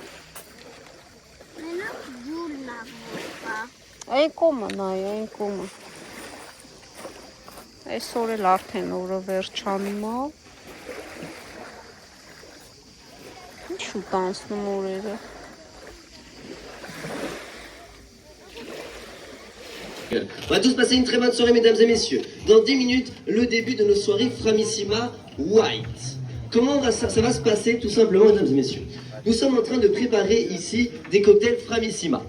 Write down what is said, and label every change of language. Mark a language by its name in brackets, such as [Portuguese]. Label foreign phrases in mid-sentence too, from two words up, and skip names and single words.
[Armenian] Մենակ ջուրն աղմոկա։ Այն կոմը նայ, այն կոմը։ Այսօր էլ արդեն օրը վերջանում է։ Շուտ անցնում օրերը։ [French] On va tous passer une très bonne soirée, mesdames et messieurs. Dans 10 minutes, le début de nos soirées Framissima White. Comment ça va se passer, tout simplement, mesdames et messieurs? Nous sommes en train de préparer ici des cocktails Framissima.